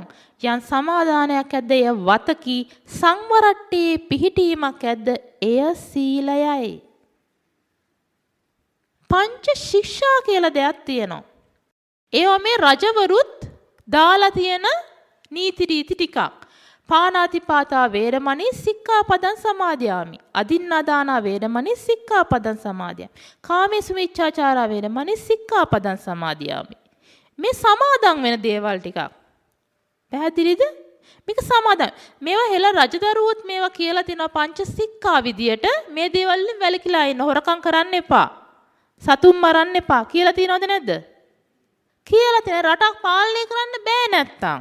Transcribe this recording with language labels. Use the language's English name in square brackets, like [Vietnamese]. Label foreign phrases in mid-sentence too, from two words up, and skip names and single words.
[Sinhala] යන් සමාදානයක් ඇද්ද එය වතකි, සංවරට්ටේ පිහිටීමක් ඇද්ද එය සීලයයි. පංච ශික්ෂා කියලා දෙයක් තියෙනවා. ඒවා මේ රජවරුත් දාලා තියෙන නීති රීති ටිකක්. [Pali] පාණාතිපාතා වේරමණී සික්ඛාපදං සමාදියාමි. අදින්නාදානා වේරමණී සික්ඛාපදං සමාදියාමි. කාමේසු මිච්ඡාචාරා වේරමණී සික්ඛාපදං සමාදියාමි. [Sinhala] මේ සමාදන් වෙන දේවල් ටිකක්. පැහැදිලිද? මේක සමාදන්. මේවා හෙළ රජදරුවොත් මේවා කියලා තියෙනවා පංච සික්ඛා විදියට. මේ දේවල් වලින් වැළකීලා ඉන්න. හොරකම් කරන්න එපා. සතුන් මරන්න එපා කියලා තියෙනවද නැද්ද? කියලා තියෙන. රටක් පාලනය කරන්න බෑ නැත්තම්.